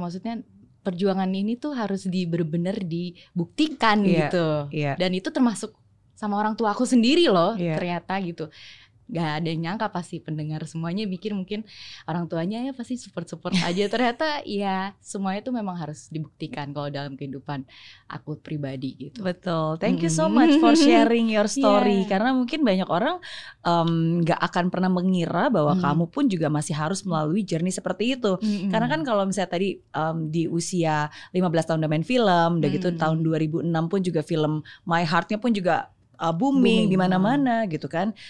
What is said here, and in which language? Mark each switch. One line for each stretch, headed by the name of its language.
Indonesian: Maksudnya perjuangan ini tuh harus bener-bener dibuktikan gitu. Dan itu termasuk sama orang tua aku sendiri loh ternyata gitu. Gak ada yang nyangka, pasti pendengar semuanya mikir mungkin orang tuanya ya pasti support-support aja. Ternyata ya semuanya itu memang harus dibuktikan kalau dalam kehidupan aku pribadi gitu. Betul,
English: thank you so much for sharing your story.
Indonesian: Karena mungkin banyak orang gak akan pernah mengira bahwa kamu pun juga masih harus melalui journey seperti itu. Karena kan kalau misalnya tadi di usia 15 tahun udah main film, udah gitu tahun 2006 pun juga film My Heart-nya pun juga booming di mana-mana gitu kan.